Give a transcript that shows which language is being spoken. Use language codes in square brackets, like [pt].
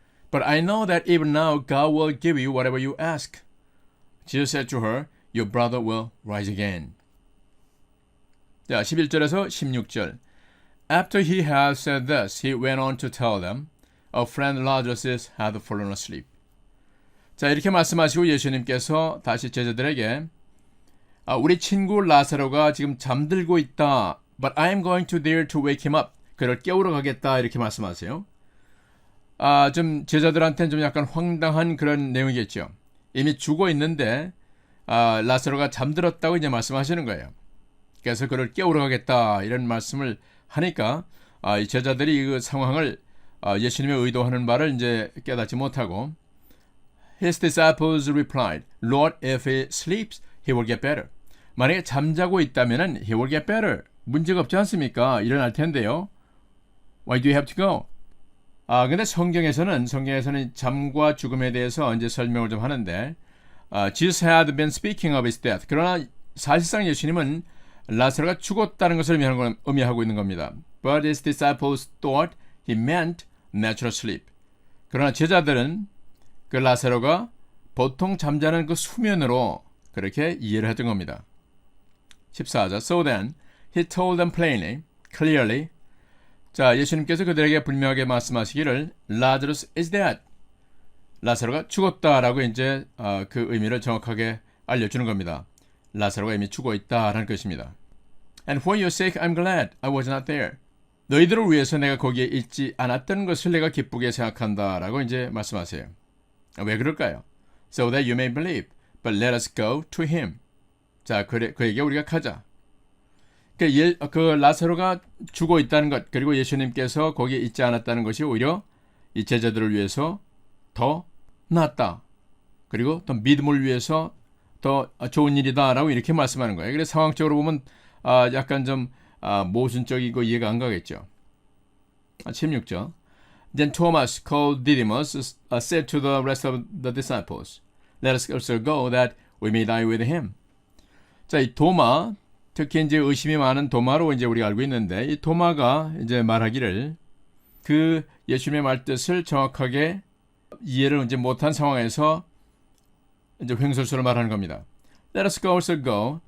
[en] But I know that even now God will give you whatever you ask." Jesus said to her, "Your brother will rise again." [ko] 자, 11절에서 16절. [en] After he had said this, he went on to tell them, "Our friend Lazarus had fallen asleep." [ko] 자, 이렇게 말씀하시고 예수님께서 다시 제자들에게 우리 친구 라사로가 지금 잠들고 있다. [en] But I am going to there to wake him up. [ko] 그를 깨우러 가겠다. 이렇게 말씀하세요. 좀 제자들한테는 좀 약간 황당한 그런 내용이겠죠. 이미 죽어 있는데 라사로가 잠들었다고 이제 말씀하시는 거예요. 그래서 그를 깨우러 가겠다. 이런 말씀을 하니까 이 제자들이 그 상황을 예수님의 의도하는 바를 이제 깨닫지 못하고 [en] His disciples replied, "Lord, if he sleeps, he will get better." [ko] 만약에 잠자고 있다면은 [en] he will get better. [ko] 문제가 없지 않습니까? 일어날 텐데요. [en] Why do you have to go? [ko] 근데 성경에서는 잠과 죽음에 대해서 이제 설명을 좀 하는데 [en] Jesus had been speaking of his death. [ko] 그러나 사실상 예수님은 라사로가 죽었다는 것을 의미하고 있는 겁니다. [en] But his disciples thought he meant natural sleep. [ko] 그러나 제자들은 그 라사로가 보통 잠자는 그 수면으로 그렇게 이해를 했던 겁니다. 14절. [en] So then he told them plainly, clearly. [ko] 자, 예수님께서 그들에게 분명하게 말씀하시기를 [en] Lazarus is dead. [ko] 라사로가 죽었다라고 이제 그 의미를 정확하게 알려주는 겁니다. 라사로가 이미 죽어 있다라는 것입니다. [en] And for your sake, I'm glad I was not there. [ko] 너희들을 위해서 내가 거기에 있지 않았던 것을 내가 기쁘게 생각한다라고 이제 말씀하세요. 왜 그럴까요? [en] So that you may believe, but let us go to him. [ko] 자, 그에게 우리가 가자. 그 라사로가 죽어 있다는 것, 그리고 예수님께서 거기에 있지 않았다는 것이 오히려 이 제자들을 위해서 더 낫다. 그리고 더 믿음을 위해서 더 좋은 일이다라고 이렇게 말씀하는 거예요. 그래서 상황적으로 보면 약간 좀 모순적이고 이해가 안 가겠죠. 16절. [en] Then Thomas, called Didymus, said to the rest of the disciples, "Let us also go, that we may die with him." [ko] 자, 이 도마, 특히 이제 의심이 많은 도마로 이제 우리가 알고 있는데, 이 도마가 이제 말하기를 그 예수님의 말뜻을 정확하게 이해를 이제 못한 상황에서 이제 횡설수를 말하는 겁니다. [en] Let us also go.